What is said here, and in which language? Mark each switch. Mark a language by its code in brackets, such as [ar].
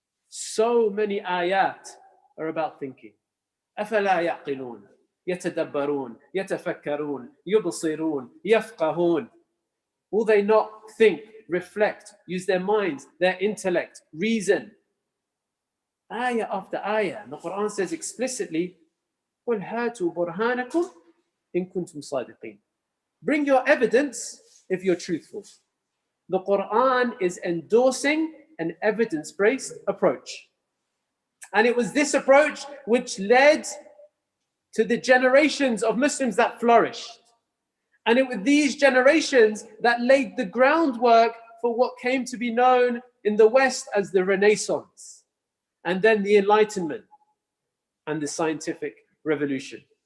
[en] So many ayat are about thinking. [ar] أَفَلَا يَعْقِلُونَ يَتَدَبَّرُونَ يَتَفَكَّرُونَ يُبْصِرُونَ يَفْقَهُونَ. [en] Will they not think, reflect, use their minds, their intellect, reason? Ayah after ayah. The Quran says explicitly, [ar] قُلْ هَاتُوا بُرْهَانَكُمْ إِن كُنْتُمْ صَادِقِينَ. [en] Bring your evidence if you're truthful. The Quran is endorsing an evidence-based approach. And it was this approach which led to the generations of Muslims that flourished. And it was these generations that laid the groundwork for what came to be known in the West as the Renaissance, and then the Enlightenment and the scientific revolution.